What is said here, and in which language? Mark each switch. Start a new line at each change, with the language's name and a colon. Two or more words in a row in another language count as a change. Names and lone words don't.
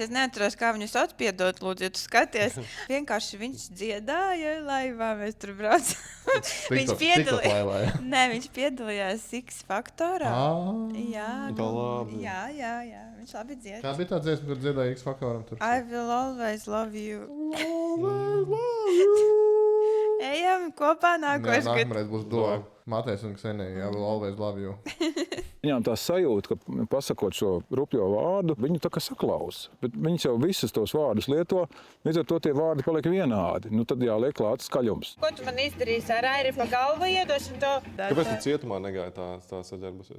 Latvian: Es neatceros, kā viņu sauc, piedot, lūdzu, ja tu skaties. Vienkārši viņš dziedāja laivā, mēs tur braucam. Viņš piedalījās. Nē, viņš piedalījās X Faktorā. Jā, Tā labi. jā, viņš labi dzied. Kā bija tā dziesma, kur dziedāja X Faktoram tur?
English: I will always love you.
Latvian: Ejam kopā nākošais gads. Nākamreiz būs doma. Matejs un Ksenija,
English: I will always love you.
Latvian: Viņām tā sajūta, ka pasakot šo rupjo vārdu, viņi tā kā saklausa. Bet viņas jau visas tos vārdus lieto, līdz ar to tie vārdi paliek vienādi. Nu tad jāliek klāt skaļums. Ko tu man izdarīsi ar Airi pa galvu iedošanu to? Kāpēc tu cietumā negāji tā saģērbusies?